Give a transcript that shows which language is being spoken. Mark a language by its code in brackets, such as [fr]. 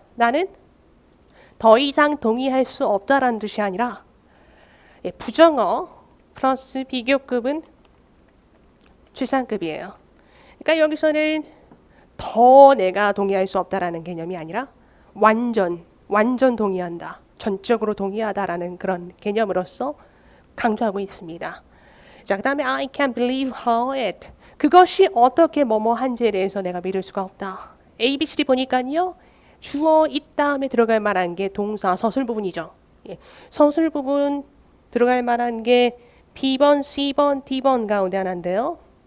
[ko] 나는 더 이상 동의할 수 없다라는 뜻이 아니라 부정어 플러스 비교급은 최상급이에요. 그러니까 여기서는 더 내가 동의할 수 없다라는 개념이 아니라 완전 동의한다. 전적으로 동의하다라는 그런 개념으로서 강조하고 있습니다. 자, 그 다음에 [en] I can't believe how it. [ko] 그것이 어떻게 뭐뭐한지에 대해서 내가 믿을 수가 없다. A, B, C, D 보니까요. 주어 it 다음에 들어갈 만한 게 동사 서술 부분이죠. 예. 서술 부분 들어갈 만한 게 B번, C번, D번 가운데 하나인데요.